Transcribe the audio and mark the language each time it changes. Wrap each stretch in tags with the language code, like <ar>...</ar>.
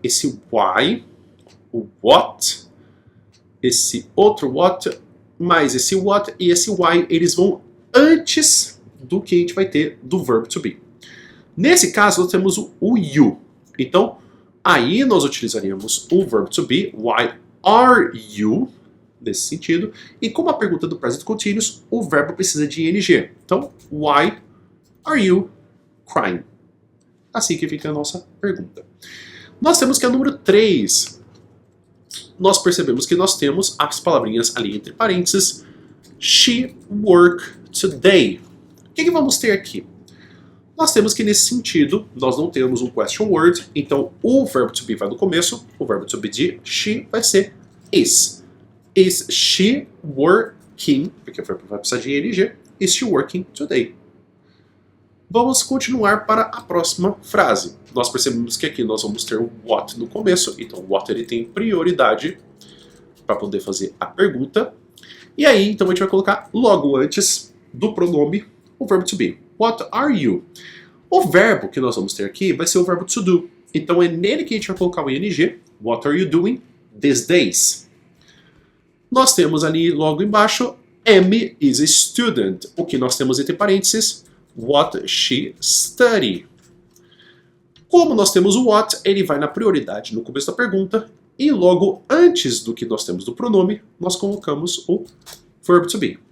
<pt>Esse why, o what, esse outro what, mais esse what e esse why, eles vão antes do que a gente vai ter do verbo to be. Nesse caso, nós temos o you. Então, aí nós utilizaríamos o verbo to be,</pt> <en>why are you,</en> <pt>nesse sentido. E como a pergunta do present continuous, o verbo precisa de ing.</pt> <en>Então, why are you crying?</en> <pt>Assim que fica a nossa pergunta. Nós temos que a número 3. Nós percebemos que nós temos as palavrinhas ali entre parênteses.</pt> <en>She worked today.</en> <pt>O que vamos ter aqui? Nós temos que, nesse sentido, nós não temos um question word, então o verbo to be vai no começo, o verbo to be de she vai ser is.</pt> <en>Is she working?</en> <pt>Porque o verbo vai precisar de ing.</pt> <en>Is she working today?</en> <pt>Vamos continuar para a próxima frase. Nós percebemos que aqui nós vamos ter o what no começo, então o what ele tem prioridade para poder fazer a pergunta. E aí, então a gente vai colocar logo antes do pronome o verbo to be.</pt> <en>What are you?</en> <pt>O verbo que nós vamos ter aqui vai ser o verbo to do. Então é nele que a gente vai colocar o ing.</pt> <en>What are you doing these days?</en> <pt>Nós temos ali logo embaixo,</pt> <en>Amy is a student.</en> <pt>O que nós temos entre parênteses,</pt> <en>what she study.</en> <pt>Como nós temos o what, ele vai na prioridade no começo da pergunta. E logo antes do que nós temos do pronome, nós colocamos o verbo to be.</pt>